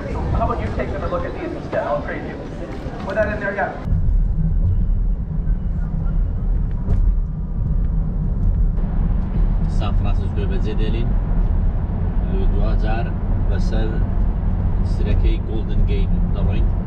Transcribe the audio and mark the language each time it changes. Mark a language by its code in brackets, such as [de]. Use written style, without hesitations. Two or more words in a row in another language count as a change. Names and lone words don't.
[en] So how about you take them and look at these instead? I'll trade you. Put that in there, yeah. [ckb] سان فرانسیسکۆ بەجێ دێلین لە 2000 بەسەر سرەکەی گۆڵدن گەیت دەڕۆین